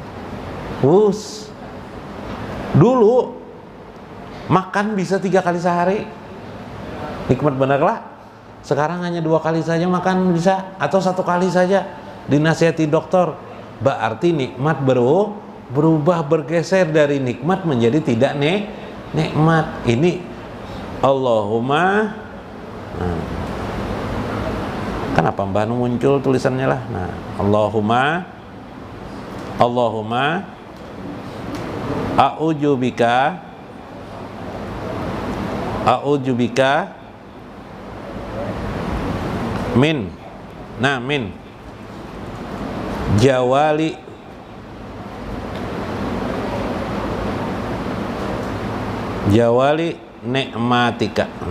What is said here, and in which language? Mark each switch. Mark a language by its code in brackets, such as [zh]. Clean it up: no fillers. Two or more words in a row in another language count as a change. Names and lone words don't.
[id] Dulu makan bisa 3 kali sehari, nikmat benar lah. Sekarang hanya 2 kali saja makan bisa, atau 1 kali saja dinasihati dokter. Berarti nikmat berubah, bergeser dari nikmat menjadi tidak nikmat. Ini Allahumma. Kenapa Mbah muncul tulisannya lah? [ar] Nah, اللهم أعوذ بك من زوال نعمتك.